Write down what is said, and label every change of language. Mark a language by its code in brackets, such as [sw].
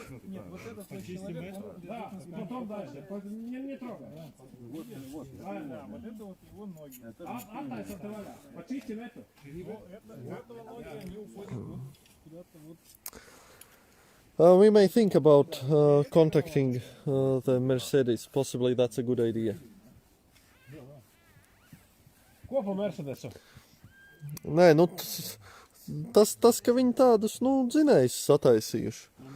[ru] Нет, вот этот вот человек, он Да, потом дальше. Не трогай. Вот, да, вот это вот его ноги. Оттайся ты валя. Почистим эту. У этого ноги, они уходят вот куда-то вот. [en] We may think about contacting the Mercedes. Possibly that's a good idea. [lv] Ko pa Mercedesu? Nē, nu, tas, ka viņi tādus, nu, dzinējus sataisījuši.